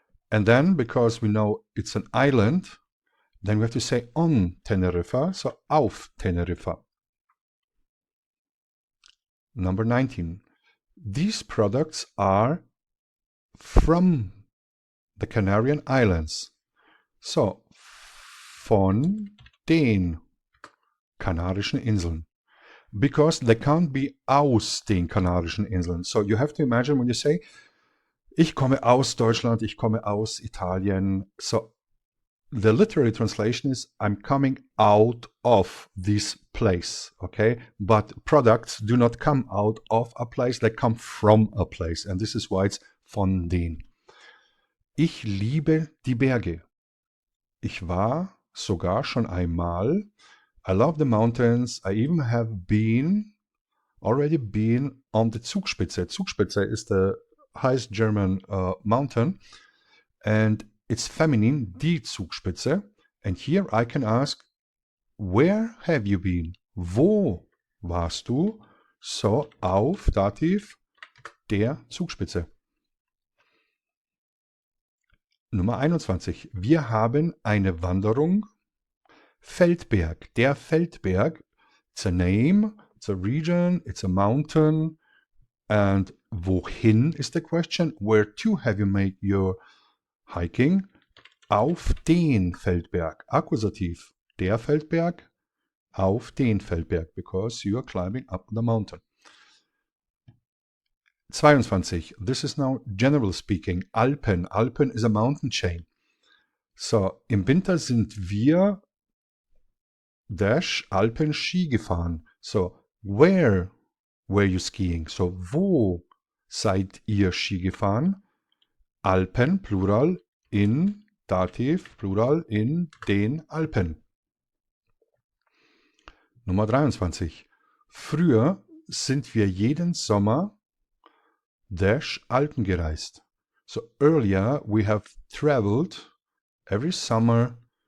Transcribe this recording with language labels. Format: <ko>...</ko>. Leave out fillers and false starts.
<en>And then, because we know it's an island, then we have to say on Teneriffa,</en> <de>so auf Teneriffa.</de> <en>Number 19. These products are from the Canarian Islands.</en> <de>So, von den Kanarischen Inseln.</de> <en>Because they can't be</en> <de>aus den Kanarischen Inseln.</de> <en>So you have to imagine when you say,</en> <de>ich komme aus Deutschland, ich komme aus Italien.</de> <en>So the literary translation is, I'm coming out of this place, okay? But products do not come out of a place, they come from a place. And this is why it's von den.</en> <de>Ich liebe die Berge. Ich war sogar schon einmal.</de> <en>I love the mountains. I even have already been on the Zugspitze. Zugspitze is the highest German mountain. And it's feminine,</en> <de>die Zugspitze.</de> <en>And here I can ask, where have you been?</en> <de>Wo warst du? So, auf, Dativ, der Zugspitze. Nummer 21. Wir haben eine Wanderung. Feldberg. Der Feldberg.</de> <en>It's a name, it's a region, it's a mountain. And wohin is the question? Where to have you made your hiking?</en> <de>Auf den Feldberg. Akkusativ. Der Feldberg. Auf den Feldberg.</de> <en>Because you are climbing up the mountain. 22. This is now general speaking. Alpen. Alpen is a mountain chain.</en> <de>So, im Winter sind wir Alpen Ski gefahren.</de> <en>So, where were you skiing?</en> <de>So, wo seid ihr Ski gefahren? Alpen, Plural, in, Dativ, Plural, in den Alpen. Nummer 23. Früher sind wir jeden Sommer Alpen gereist.</de> <en>So earlier we have traveled every summer</en>